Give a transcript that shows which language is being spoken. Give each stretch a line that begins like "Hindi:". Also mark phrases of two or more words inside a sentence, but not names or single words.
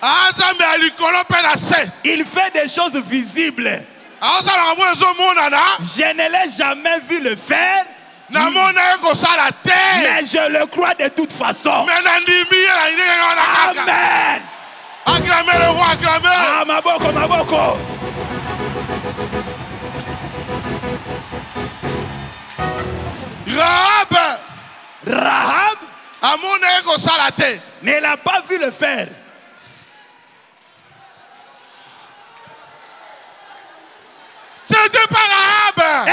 French: Il fait des choses visibles. Je ne l'ai jamais vu le faire. Mais je le crois de toute façon. Amen. Acclamez le roi, acclamez.
Lingala: Ah, maboko, maboko.
French: Rahab ne l'a pas vu le faire. C'était pas Rahab.